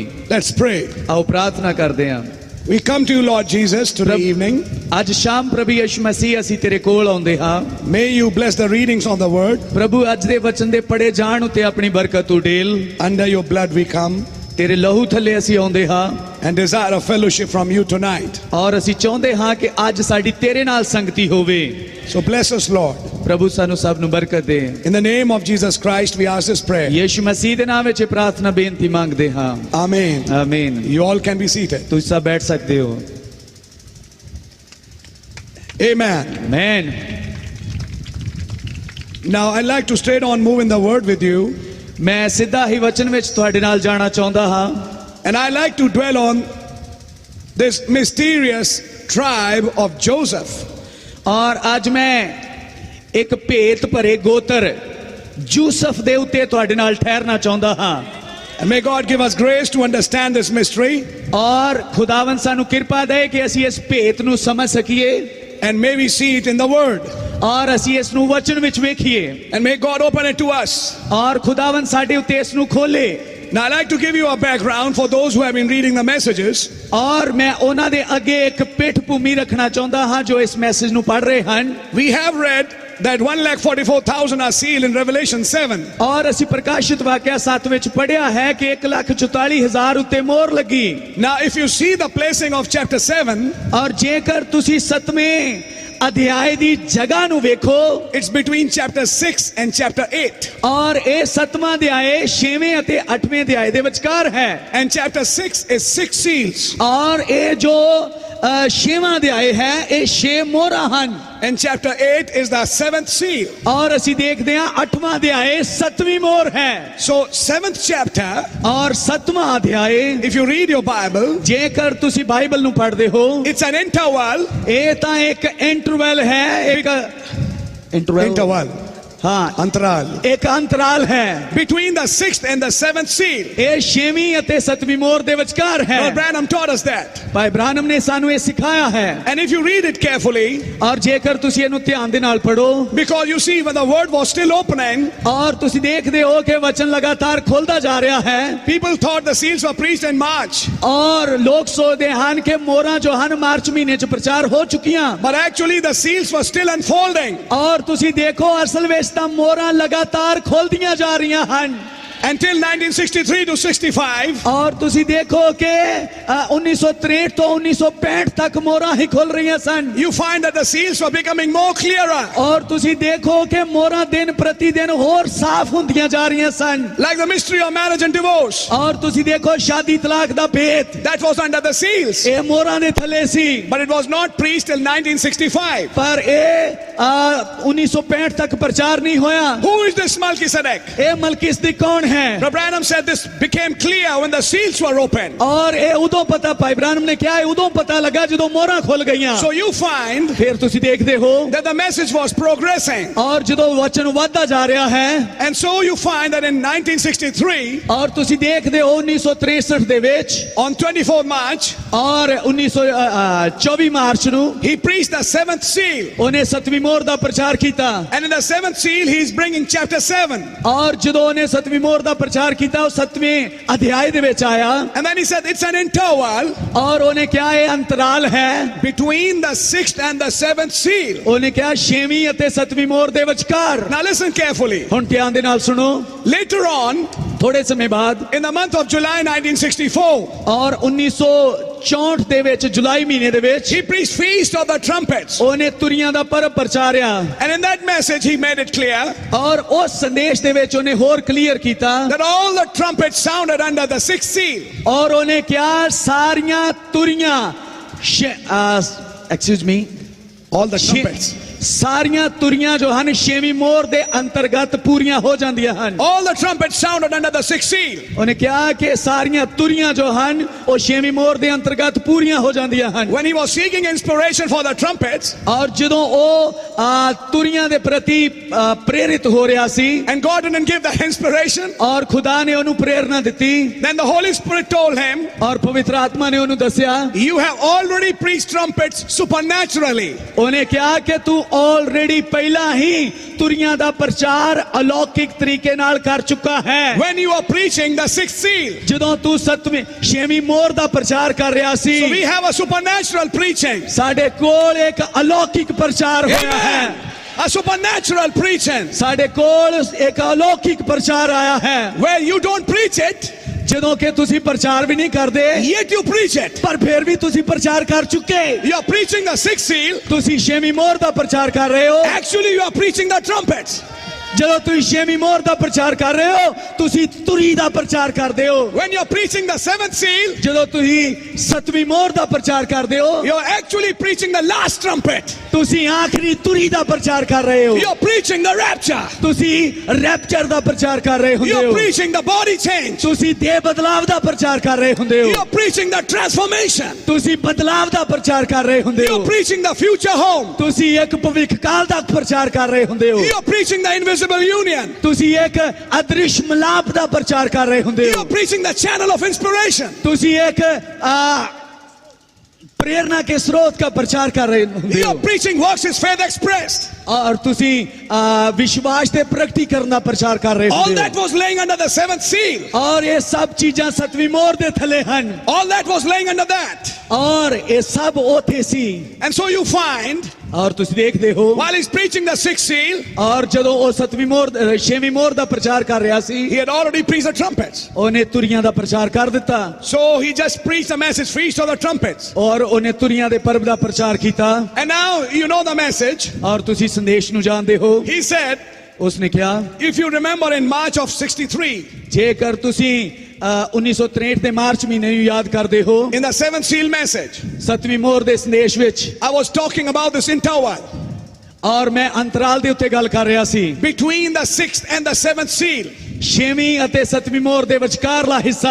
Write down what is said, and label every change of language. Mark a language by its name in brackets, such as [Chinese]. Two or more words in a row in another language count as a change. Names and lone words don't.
[English] Let's pray. [Punjabi] ਆਓ ਪ੍ਰਾਰਥਨਾ ਕਰਦੇ ਹਾਂ। [English] We come to you, Lord Jesus, today evening. [Punjabi] ਅੱਜ ਸ਼ਾਮ ਪ੍ਰਭੂ ਯਿਸੂ ਮਸੀਹ ਅਸੀਂ ਤੇਰੇ ਕੋਲ ਆਉਂਦੇ ਹਾਂ। [English] May you bless the readings of the word. [Punjabi] ਪ੍ਰਭੂ ਅੱਜ ਦੇ ਵਚਨ ਦੇ ਪੜੇ ਜਾਣ ਉੱਤੇ ਆਪਣੀ ਬਰਕਤ ਉਡੇਲ। [English] Under your blood we come [Punjabi] ਤੇਰੇ ਲਹੂ ਥੱਲੇ ਅਸੀਂ ਆਉਂਦੇ ਹਾਂ [English] and desire a fellowship from you tonight. [Punjabi] ਔਰ ਅਸੀਂ ਚਾਹੁੰਦੇ ਹਾਂ ਕਿ ਅੱਜ ਸਾਡੀ ਤੇਰੇ ਨਾਲ ਸੰਗਤੀ ਹੋਵੇ। [English] So bless us, Lord. [Punjabi] ਪ੍ਰਭੂ ਸਾਨੂੰ ਸਭ ਨੂੰ ਬਰਕਤ ਦੇ। [English] In the name of Jesus Christ, we ask this prayer. [Punjabi] ਯਿਸੂ ਮਸੀਹ ਦੇ ਨਾਮ ਵਿੱਚ ਇਹ ਪ੍ਰਾਰਥਨਾ ਬੇਨਤੀ ਮੰਗਦੇ ਹਾਂ। [English] Amen. [Punjabi] ਆਮੀਨ। [English] You all can be seated. [Punjabi] ਤੁਸੀਂ ਸਭ ਬੈਠ ਸਕਦੇ ਹੋ। [English] Amen. [Punjabi] ਆਮੀਨ। [English] Now I'd like to straight on move in the word with you, [Punjabi] ਮੈਂ ਸਿੱਧਾ ਹੀ ਵਚਨ ਵਿੱਚ ਤੁਹਾਡੇ ਨਾਲ ਜਾਣਾ ਚਾਹੁੰਦਾ ਹਾਂ। [English] and I like to dwell on this mysterious tribe of Joseph. [Punjabi] ਔਰ ਅੱਜ ਮੈਂ ਇੱਕ ਭੇਤ ਭਰੇ ਗੋਤਰ ਯੂਸਫ ਦੇ ਉੱਤੇ ਤੁਹਾਡੇ ਨਾਲ ਠਹਿਰਨਾ ਚਾਹੁੰਦਾ ਹਾਂ। [English] And may God give us grace to understand this mystery, [Punjabi] ਔਰ ਖੁਦਾਵੰਦ ਸਾਨੂੰ ਕਿਰਪਾ ਦੇ ਕਿ ਅਸੀਂ ਇਸ ਭੇਤ ਨੂੰ ਸਮਝ ਸਕੀਏ [English] and may we see it in the word, [Punjabi] ਔਰ ਅਸੀਂ ਇਸ ਨੂੰ ਵਚਨ ਵਿੱਚ ਵੇਖੀਏ [English] and may God open it to us. [Punjabi] ਔਰ ਖੁਦਾਵੰਦ ਸਾਡੇ ਉੱਤੇ ਇਸ ਨੂੰ ਖੋਲੇ। [English] Now I'd like to give you a background for those who have been reading the messages. [Punjabi] ਔਰ ਮੈਂ ਉਹਨਾਂ ਦੇ ਅੱਗੇ ਇੱਕ ਪਿੱਠ ਭੂਮੀ ਰੱਖਣਾ ਚਾਹੁੰਦਾ ਹਾਂ ਜੋ ਇਸ ਮੈਸੇਜ ਨੂੰ ਪੜ੍ਹ ਰਹੇ ਹਨ। [English] We have read that 1,44,000 are sealed in Revelation 7. [Punjabi] ਔਰ ਅਸੀਂ ਪ੍ਰਕਾਸ਼ਿਤ ਵਾਕਿਆ 7 ਵਿੱਚ ਪੜ੍ਹਿਆ ਹੈ ਕਿ 1,44,000 ਉੱਤੇ ਮੋਹਰ ਲੱਗੀ। [English] Now if you see the placing of chapter 7, [Punjabi] ਔਰ ਜੇਕਰ ਤੁਸੀਂ 7ਵੇਂ ਅਧਿਆਇ ਦੀ ਜਗ੍ਹਾ ਨੂੰ ਵੇਖੋ [English] it's between chapter 6 and chapter 8. [Punjabi] ਔਰ ਇਹ 7ਵਾਂ ਅਧਿਆਇ 6ਵੇਂ ਅਤੇ 8ਵੇਂ ਅਧਿਆਇ ਦੇ ਵਿਚਕਾਰ ਹੈ। [English] And chapter 6 is 6 seals. [Punjabi] ਔਰ ਇਹ ਜੋ 6ਵਾਂ ਅਧਿਆਇ ਹੈ ਇਹ 6 ਮੋਹਰਾਂ ਹਨ। [English] And chapter 8 is the 7th seal. [Punjabi] ਔਰ ਅਸੀਂ ਦੇਖਦੇ ਹਾਂ 8ਵਾਂ ਅਧਿਆਇ 7ਵੀਂ ਮੋਹਰ ਹੈ। [English] So 7th chapter, [Punjabi] ਔਰ 7ਵਾਂ ਅਧਿਆਇ [English] if you read your Bible, [Punjabi] ਜੇਕਰ ਤੁਸੀਂ ਬਾਈਬਲ ਨੂੰ ਪੜ੍ਹਦੇ ਹੋ [English] it's an interval. [Punjabi] ਇਹ ਤਾਂ ਇੱਕ ਇੰਟਰਵਲ ਹੈ, ਇੱਕ [English] Interval. [Punjabi] ਹਾਂ Antaral. ਇੱਕ ਅੰਤਰਾਲ ਹੈ [English] Between the 6th and the 7th seal. [Punjabi] ਇਹ 6ਵੀਂ ਅਤੇ 7ਵੀਂ ਮੋਹਰ ਦੇ ਵਿਚਕਾਰ ਹੈ। [English] Brother Branham taught us that. [Punjabi] ਭਾਈ ਬ੍ਰਾਨਮ ਨੇ ਸਾਨੂੰ ਇਹ ਸਿਖਾਇਆ ਹੈ। [English] And if you read it carefully, [Punjabi] ਔਰ ਜੇਕਰ ਤੁਸੀਂ ਇਹਨੂੰ ਧਿਆਨ ਦੇ ਨਾਲ ਪੜੋ [English] because you see when the word was still opening, [Punjabi] ਔਰ ਤੁਸੀਂ ਦੇਖਦੇ ਹੋ ਕਿ ਵਚਨ ਲਗਾਤਾਰ ਖੁੱਲਦਾ ਜਾ ਰਿਹਾ ਹੈ [English] people thought the seals were preached in March. [Punjabi] ਔਰ ਲੋਕ ਸੋਚਦੇ ਹਨ ਕਿ ਮੋਹਰਾਂ ਜੋ ਹਨ ਮਾਰਚ ਮਹੀਨੇ ਚ ਪ੍ਰਚਾਰ ਹੋ ਚੁੱਕੀਆਂ [English] But actually the seals were still unfolding. [Punjabi] ਔਰ ਤੁਸੀਂ ਦੇਖੋ ਅਸਲ ਵਿੱਚ ਤਾਂ ਮੋਹਰਾਂ ਲਗਾਤਾਰ ਖੁੱਲਦੀਆਂ ਜਾ ਰਹੀਆਂ ਹਨ [English] Until 1963 to 65. [Punjabi] ਔਰ ਤੁਸੀਂ ਦੇਖੋ ਕਿ 1963 ਤੋਂ 1965 ਤੱਕ ਮੋਹਰਾਂ ਹੀ ਖੁੱਲ ਰਹੀਆਂ ਸਨ। [English] You find that the seals were becoming more clearer. [Punjabi] ਔਰ ਤੁਸੀਂ ਦੇਖੋ ਕਿ ਮੋਹਰਾਂ ਦਿਨ ਪ੍ਰਤੀ ਦਿਨ ਹੋਰ ਸਾਫ਼ ਹੁੰਦੀਆਂ ਜਾ ਰਹੀਆਂ ਸਨ। [English] Like the mystery of marriage and divorce. [Punjabi] ਔਰ ਤੁਸੀਂ ਦੇਖੋ ਸ਼ਾਦੀ ਤਲਾਕ ਦਾ ਭੇਤ [English] That was under the seals. [Punjabi] ਇਹ ਮੋਹਰਾਂ ਦੇ ਥੱਲੇ ਸੀ [English] But it was not preached till 1965. [Punjabi] ਪਰ ਇਹ 1965 ਤੱਕ ਪ੍ਰਚਾਰ ਨਹੀਂ ਹੋਇਆ। [English] Who is this Melchizedek? [Punjabi] ਇਹ ਮਲਕਿਸਦਕ ਕੌਣ ਹੈ? [English] Brother Branham said this became clear when the seals were opened. [Punjabi] ਔਰ ਇਹ ਉਦੋਂ ਪਤਾ ਭਾਈ ਬ੍ਰਾਨਮ ਨੇ ਕਿਹਾ ਉਦੋਂ ਪਤਾ ਲੱਗਾ ਜਦੋਂ ਮੋਹਰਾਂ ਖੁੱਲ ਗਈਆਂ। [English] So you find [Punjabi] ਫਿਰ ਤੁਸੀਂ ਦੇਖਦੇ ਹੋ [English] that the message was progressing. [Punjabi] ਔਰ ਜਦੋਂ ਵਚਨ ਵੱਧਦਾ ਜਾ ਰਿਹਾ ਹੈ [English] And so you find that in 1963, [Punjabi] ਔਰ ਤੁਸੀਂ ਦੇਖਦੇ ਹੋ 1963 ਦੇ ਵਿੱਚ [English] on 24 March, [Punjabi] ਔਰ 24 ਮਾਰਚ ਨੂੰ [English] he preached the 7th seal. [Punjabi] ਉਹਨੇ 7ਵੀਂ ਮੋਹਰ ਦਾ ਪ੍ਰਚਾਰ ਕੀਤਾ। [English] And in the 7th seal, he's bringing chapter 7. [Punjabi] ਔਰ ਜਦੋਂ ਉਹਨੇ 7ਵੀਂ ਮੋਹਰ ਦਾ ਪ੍ਰਚਾਰ ਕੀਤਾ ਉਹ 7ਵੇਂ ਅਧਿਆਇ ਦੇ ਵਿੱਚ ਆਇਆ [English] And then he said it's an interval [Punjabi] ਔਰ ਉਹਨੇ ਕਿਹਾ ਇਹ ਅੰਤਰਾਲ ਹੈ [English] between the 6th and the 7th seal. [Punjabi] ਉਹਨੇ ਕਿਹਾ 6ਵੀਂ ਅਤੇ 7ਵੀਂ ਮੋਹਰ ਦੇ ਵਿਚਕਾਰ। [English] Now listen carefully. [Punjabi] ਹੁਣ ਧਿਆਨ ਦੇ ਨਾਲ ਸੁਣੋ। [English] Later on, [Punjabi] ਥੋੜੇ ਸਮੇਂ ਬਾਅਦ [English] in the month of July 1964, [Punjabi] ਔਰ 1964 1964 ਦੇ ਵਿੱਚ ਜੁਲਾਈ ਮਹੀਨੇ ਦੇ ਵਿੱਚ [English] he preached Feast of the Trumpets. [Punjabi] ਉਹਨੇ ਤੁਰੀਆਂ ਦਾ ਪਰਬ ਪ੍ਰਚਾਰਿਆ [English] And in that message, he made it clear [Punjabi] ਔਰ ਉਸ ਸੰਦੇਸ਼ ਦੇ ਵਿੱਚ ਉਹਨੇ ਹੋਰ ਕਲੀਅਰ ਕੀਤਾ [English] that all the trumpets sounded under the sixth seal. [Punjabi] ਔਰ ਉਹਨੇ ਕਿਹਾ ਸਾਰੀਆਂ ਤੁਰੀਆਂ [English] excuse me All the trumpets. [Punjabi] ਸਾਰੀਆਂ ਤੁਰੀਆਂ ਜੋ ਹਨ ਛੇਵੀਂ ਮੋਹਰ ਦੇ ਅੰਤਰਗਤ ਪੂਰੀਆਂ ਹੋ ਜਾਂਦੀਆਂ ਹਨ [English] All the trumpets sounded under the sixth seal. [Punjabi] ਉਹਨੇ ਕਿਹਾ ਕਿ ਸਾਰੀਆਂ ਤੁਰੀਆਂ ਜੋ ਹਨ ਉਹ ਛੇਵੀਂ ਮੋਹਰ ਦੇ ਅੰਤਰਗਤ ਪੂਰੀਆਂ ਹੋ ਜਾਂਦੀਆਂ ਹਨ [English] When he was seeking inspiration for the trumpets, [Punjabi] ਔਰ ਜਦੋਂ ਉਹ ਤੁਰੀਆਂ ਦੇ ਪ੍ਰਤੀ ਪ੍ਰੇਰਿਤ ਹੋ ਰਿਹਾ ਸੀ [English] and God didn't give the inspiration, [Punjabi] ਔਰ ਖੁਦਾ ਨੇ ਉਹਨੂੰ ਪ੍ਰੇਰਣਾ ਦਿੱਤੀ [English] then the Holy Spirit told him, [Punjabi] ਔਰ ਪਵਿੱਤਰ ਆਤਮਾ ਨੇ ਉਹਨੂੰ ਦੱਸਿਆ [English] you have already preached trumpets supernaturally. [Punjabi] ਉਹਨੇ ਕਿਹਾ ਕਿ ਤੂੰ ਆਲਰੇਡੀ ਪਹਿਲਾਂ ਹੀ ਤੁਰੀਆਂ ਦਾ ਪ੍ਰਚਾਰ ਅਲੌਕਿਕ ਤਰੀਕੇ ਨਾਲ ਕਰ ਚੁੱਕਾ ਹੈ [English] When you are preaching the sixth seal. [Punjabi] ਜਦੋਂ ਤੂੰ ਛੇਵੀਂ ਮੋਹਰ ਦਾ ਪ੍ਰਚਾਰ ਕਰ ਰਿਹਾ ਸੀ [English] So we have a supernatural preaching. [Punjabi] ਸਾਡੇ ਕੋਲ ਇੱਕ ਅਲੌਕਿਕ ਪ੍ਰਚਾਰ ਹੋਇਆ ਹੈ [English] Amen. A supernatural preaching. [Punjabi] ਸਾਡੇ ਕੋਲ ਇੱਕ ਅਲੌਕਿਕ ਪ੍ਰਚਾਰ ਆਇਆ ਹੈ [English] Where you don't preach it, [Punjabi] ਜਦੋਂ ਕਿ ਤੁਸੀਂ ਪ੍ਰਚਾਰ ਵੀ ਨਹੀਂ ਕਰਦੇ [English] yet you preach it. [Punjabi] ਪਰ ਫਿਰ ਵੀ ਤੁਸੀਂ ਪ੍ਰਚਾਰ ਕਰ ਚੁੱਕੇ [English] You are preaching the sixth seal. [Punjabi] ਤੁਸੀਂ ਛੇਵੀਂ ਮੋਹਰ ਦਾ ਪ੍ਰਚਾਰ ਕਰ ਰਹੇ ਹੋ [English] Actually, you are preaching the trumpets. [Punjabi] ਜਦੋਂ ਤੁਸੀਂ ਛੇਵੀਂ ਮੋਹਰ ਦਾ ਪ੍ਰਚਾਰ ਕਰ ਰਹੇ ਹੋ ਤੁਸੀਂ ਤੁਰੀ ਦਾ ਪ੍ਰਚਾਰ ਕਰਦੇ ਹੋ [English] When you are preaching the seventh seal, [Punjabi] ਜਦੋਂ ਤੁਸੀਂ ਸੱਤਵੀਂ ਮੋਹਰ ਦਾ ਪ੍ਰਚਾਰ ਕਰਦੇ ਹੋ [English] you are actually preaching the last trumpet. [Punjabi] ਤੁਸੀਂ ਆਖਰੀ ਤੁਰੀ ਦਾ ਪ੍ਰਚਾਰ ਕਰ ਰਹੇ ਹੋ [English] You are preaching the rapture. [Punjabi] ਤੁਸੀਂ ਰੈਪਚਰ ਦਾ ਪ੍ਰਚਾਰ ਕਰ ਰਹੇ [English] You [Punjabi] ਹੁੰਦੇ [English] are [Punjabi] ਹੋ [English] preaching the body change. [Punjabi] ਤੁਸੀਂ ਦੇਹ ਬਦਲਾਵ ਦਾ ਪ੍ਰਚਾਰ ਕਰ ਰਹੇ ਹੁੰਦੇ [English] You [Punjabi] ਹੋ [English] are preaching the transformation. [Punjabi] ਤੁਸੀਂ ਬਦਲਾਵ ਦਾ ਪ੍ਰਚਾਰ ਕਰ ਰਹੇ ਹੁੰਦੇ [English] You [Punjabi] ਹੋ [English] are preaching the future home. [Punjabi] ਤੁਸੀਂ ਇੱਕ ਭਵਿੱਖ ਕਾਲ ਦਾ ਪ੍ਰਚਾਰ ਕਰ ਰਹੇ ਹੁੰਦੇ ਹੋ [English] You are preaching the invisible union. [Punjabi] ਤੁਸੀਂ ਇੱਕ ਅਦ੍ਰਿਸ਼ ਮਿਲਾਪ ਦਾ ਪ੍ਰਚਾਰ ਕਰ ਰਹੇ ਹੁੰਦੇ [English] You [Punjabi] ਹੋ [English] are preaching the channel of inspiration. [Punjabi] ਤੁਸੀਂ ਇੱਕ [Hindi] प्रेरणा के स्रोत का प्रचार कर रहे ਹੁੰਦੇ [English] You [Punjabi] ਹੋ [English] are preaching works is faith expressed. [Punjabi] और ਤੁਸੀਂ विश्वास ਦੇ ਪ੍ਰਗਟੀਕਰਨ ਦਾ ਪ੍ਰਚਾਰ ਕਰ ਰਹੇ [English] All [Punjabi] ਹੁੰਦੇ [English] that was laying under the seventh seal. [Punjabi] ਹੋ [Hindi] और ये सब [Punjabi] ਚੀਜ਼ਾਂ ਸਤਵੀਂ ਮੋਹਰ ਦੇ ਥੱਲੇ ਹਨ [English] All that was laying under that. [Hindi] और ये सब [Punjabi] ਉਥੇ ਸੀ [English] And so you find, [Punjabi] और ਤੁਸੀਂ ਦੇਖਦੇ ਹੋ [English] while he's preaching the sixth seal, [Punjabi] और ਜਦੋਂ ਉਹ ਸਤਵੀਂ ਮੋਹਰ ਛੇਵੀਂ ਮੋਹਰ ਦਾ ਪ੍ਰਚਾਰ ਕਰ ਰਿਹਾ ਸੀ [English] he had already preached the trumpets. [Punjabi] ਉਹਨੇ ਤੁਰੀਆਂ ਦਾ ਪ੍ਰਚਾਰ ਕਰ ਦਿੱਤਾ [English] So he just preached the message, Feast of the Trumpets. [Punjabi] और ਉਹਨੇ ਤੁਰੀਆਂ ਦੇ ਪਰਬ ਦਾ ਪ੍ਰਚਾਰ ਕੀਤਾ [English] And now you know the message. [Punjabi] और ਤੁਸੀਂ ਸੰਦੇਸ਼ ਨੂੰ ਜਾਣਦੇ ਹੋ [English] He said, [Punjabi] ਉਸਨੇ ਕਿਹਾ [English] if you remember in March of 63, [Punjabi] ਜੇਕਰ ਤੁਸੀਂ 1963 ਦੇ ਮਾਰਚ ਮਹੀਨੇ ਨੂੰ ਯਾਦ ਕਰਦੇ ਹੋ [English] in the seventh seal message, [Punjabi] ਸਤਵੀਂ ਮੋਹਰ ਦੇ ਸੰਦੇਸ਼ ਵਿੱਚ [English] I was talking about this interval [Punjabi] ਔਰ ਮੈਂ ਅੰਤਰਾਲ ਦੇ ਉੱਤੇ ਗੱਲ ਕਰ ਰਿਹਾ ਸੀ [English] between the sixth and the seventh seal. [Punjabi] ਛੇਵੀਂ ਅਤੇ ਸਤਵੀਂ ਮੋਹਰ ਦੇ ਵਿਚਕਾਰਲਾ ਹਿੱਸਾ